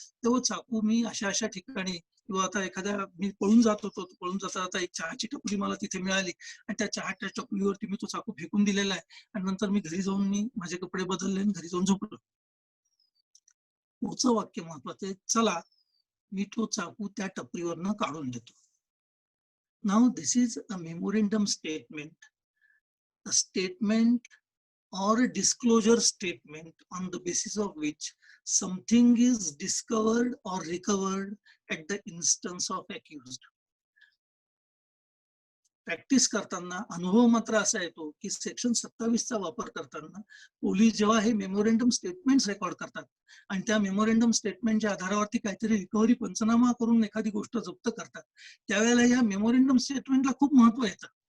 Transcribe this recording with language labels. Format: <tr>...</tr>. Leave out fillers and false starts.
<mr>तो चाकू मी अशा ठिकाणी किंवा आता एखाद्या मी पळून जात होतो, पळून जाता एक चहाची टपरी मला तिथे मिळाली आणि त्या चहाच्या टपरीवरती मी तो चाकू फेकून दिलेला आहे आणि नंतर मी घरी जाऊन मी माझे कपडे बदलले आणि घरी जाऊन झोपलो. पुढचं वाक्य महत्वाचं आहे, चला मी तो चाकू त्या टपरीवरनं काढून देतो.</mr> <en>Now this is a memorandum statement, a statement or a disclosure statement on the basis of which something is discovered or recovered at the instance of accused.</en> <mr>Practice करताना अनुभव मात्र असा येतो की सेक्शन 27 चा वापर करताना पोलीस जेव्हा हे मेमोरेंडम स्टेटमेंट्स रेकॉर्ड करतात आणि त्या मेमोरेंडम स्टेटमेंटच्या आधारावरती काहीतरी रिकव्हरी पंचनामा करून एखादी गोष्ट जप्त करतात त्यावेळेला या मेमोरेंडम स्टेटमेंटला खूप महत्व येतं.</mr>